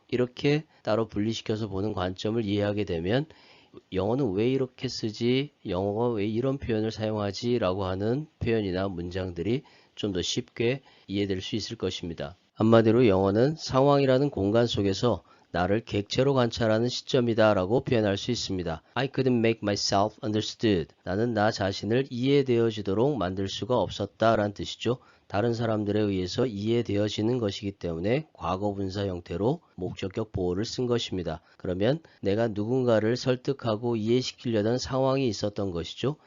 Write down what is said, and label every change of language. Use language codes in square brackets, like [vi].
[ko] 이렇게 따로 분리시켜서 보는 관점을 이해하게 되면 영어는 왜 이렇게 쓰지? 영어가 왜 이런 표현을 사용하지? 라고 하는 표현이나 문장들이 좀 더 쉽게 이해될 수 있을 것입니다. 한마디로 영어는 상황이라는 공간 속에서 나를 객체로 관찰하는 시점이다 라고 표현할 수 있습니다. [en] I couldn't make myself understood. [ko] 나는 나 자신을 이해되어지도록 만들 수가 없었다 라는 뜻이죠. 다른 사람들에 의해서 이해되어지는 것이기 때문에 과거분사 형태로 목적격 보호를 쓴 것입니다. 그러면 내가 누군가를 설득하고 이해시키려던 상황이 있었던 것이죠.